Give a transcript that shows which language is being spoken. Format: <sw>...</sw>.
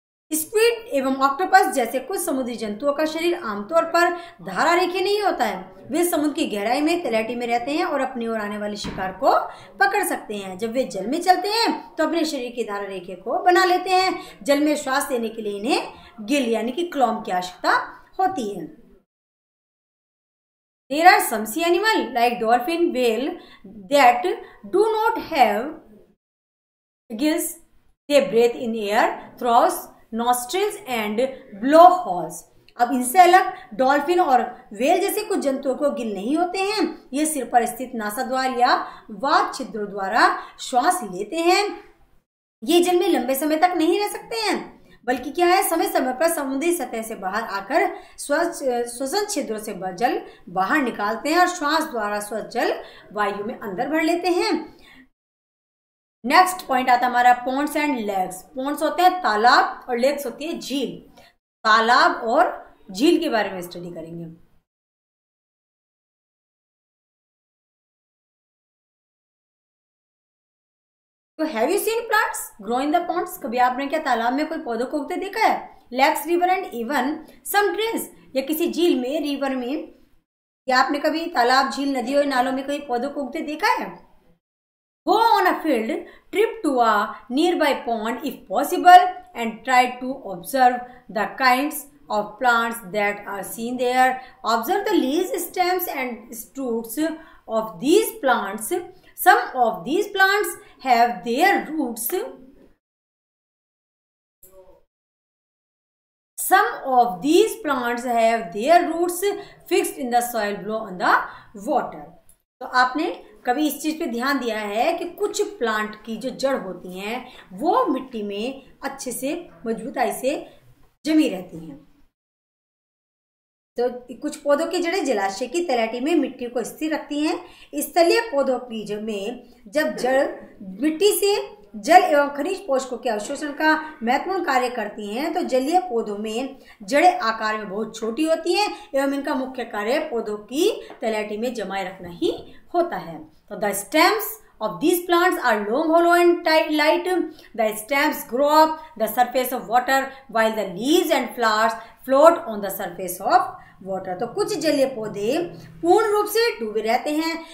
<hi>Squid एवं octopus जैसे कुछ समुद्री जंतुओं का शरीर आमतौर पर धारा रेखीय नहीं होता है। वे समुद्र की गहराई में तलहटी में रहते हैं और अपनी ओर आने वाले शिकार को पकड़ सकते हैं। जब वे जल में चलते हैं तो अपने शरीर की धारा रेखा को बना लेते हैं। जल में श्वास लेने के लिए इन्हें गिल यानी कि क्लॉम की आवश्यकता होती है।</hi> <en>There are some sea animal like dolphin, whale that do not have gills. They breathe in air through nostrils and blowholes.</en> <hi>अब इनसे अलग डॉल्फिन और व्हेल जैसे कुछ जंतुओं को गिल नहीं होते हैं। ये सिर पर स्थित नासाद्वार या वात छिद्रों द्वारा श्वास लेते हैं। ये जल में लंबे समय तक नहीं रह सकते हैं, बल्कि क्या है, समय समय पर समुद्री सतह से बाहर आकर श्वसन छिद्रों से जल बाहर निकालते हैं और श्वास द्वारा स्वच्छ जल वायु में अंदर भर लेते हैं। नेक्स्ट पॉइंट आता हमारा पॉन्ड्स एंड लेक्स। पॉन्ड्स होते हैं तालाब और लेक्स होती है झील। तालाब और झील के बारे में स्टडी करेंगे। तो</hi> <en>Have you seen plants grow in the ponds?</en> <hi>कभी आपने क्या तालाब में कोई पौधों को उगते देखा है?</hi> <en>lakes, river and even some trees,</en> <hi>या किसी झील में, रिवर में, या आपने कभी तालाब, झील, नदियों, नालों में कोई पौधों को उगते देखा है?</hi> <en>Go on a field trip to a nearby pond if possible and try to observe the kinds of plants that are seen there. Observe the leaves, stems and shoots of these plants. Some of these plants have their roots. Some of these plants have their roots fixed in the soil below on the water.</en> <hi>तो आपने कभी इस चीज पे ध्यान दिया है कि कुछ प्लांट की जो जड़ होती हैं वो मिट्टी में अच्छे से मजबूताई से जमी रहती हैं। तो कुछ पौधों की जड़ें जलाशय की तलहटी में मिट्टी को स्थिर रखती हैं। स्थलीय पौधों की जड़ में जब जड़ मिट्टी से जल एवं खनिज पोषकों के अवशोषण का महत्वपूर्ण कार्य करती हैं, तो जलीय पौधों में जड़ें आकार में बहुत छोटी होती हैं एवं इनका मुख्य कार्य पौधों की तलहटी में जमाए रखना ही होता है।</hi> <en>तो the stems of these plants are long, hollow and light. The stems grow up the surface of water while the leaves and flowers float on the surface of water.</en> <hi>तो कुछ जलीय पौधे पूर्ण रूप से डूबे रहते हैं।</hi>